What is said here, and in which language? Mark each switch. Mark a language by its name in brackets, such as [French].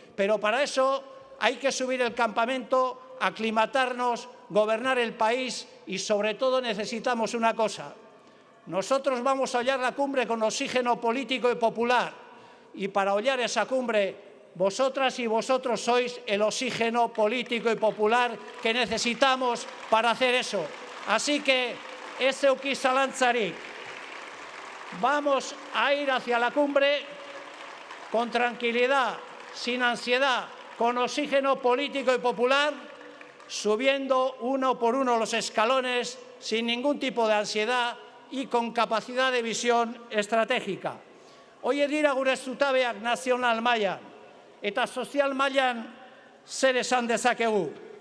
[Spanish] Pero para eso hay que subir el campamento, aclimatarnos, gobernar el país y sobre todo necesitamos una cosa. Nosotros vamos a hollar la cumbre con oxígeno político y popular y para hollar esa cumbre vosotras y vosotros sois el oxígeno político y popular que necesitamos para hacer eso. Así que [Basque] ez eduki zalantzarik. [Spanish] Vamos a ir hacia la cumbre con tranquilidad, sin ansiedad, con oxígeno político y popular, subiendo uno por uno los escalones, sin ningún tipo de ansiedad y con capacidad de visión estratégica. [Basque] Horiek dira gure zutabeak nazional mailan, eta sozial mailan zer esan dezakegu.